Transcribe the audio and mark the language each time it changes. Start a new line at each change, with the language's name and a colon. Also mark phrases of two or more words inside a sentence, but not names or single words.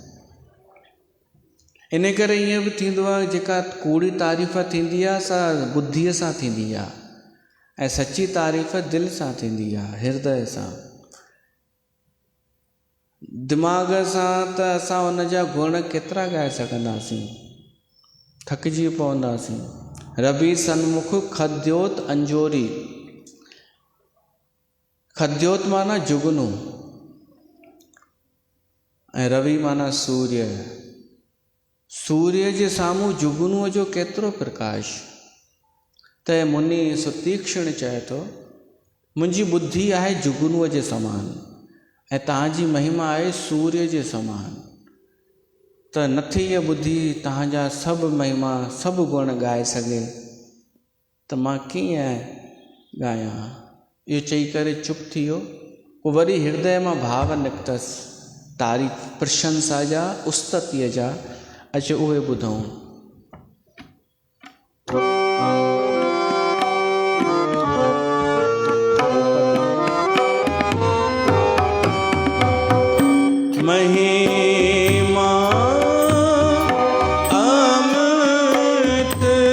Sindhi: इन करे ईअं बि थींदो आहे, जेका कूड़ी तारीफ़ थींदी आहे सा बुद्धीअ सां थींदी आहे, ऐं सची तारीफ़ दिलि सां थींदी आहे, हृदय सां। दिमाग़ सां त असां हुन जा गुण केतिरा ॻाए सघंदासीं, थकिजी पवंदासीं।
Awadhi: रवि सन्मुख खद्योत अंजोरी।
Sindhi: खद्योत माना जुगनू ऐं रवि माना सूर्य। सूर्य जे साम्हूं जुगनूअ जो केतिरो प्रकाश। त मुनि सुतीक्षण चए थो मुंहिंजी बुद्धि आहे जुगनूअ जे समान ऐं तव्हांजी महिमा आहे सूर्य जे समान। त नथी इहा बुद्धि तव्हांजा सभु महिमा सभु गुण ॻाए सघे त मां कीअं ॻायां। इहो चई करे चुप थी वियो। पोइ वरी हृदय मां भाव निकितसि तारीफ़ प्रशंसा जा उस्ततीअ जा। अचो उहे ॿुधूं। महिमा अमृत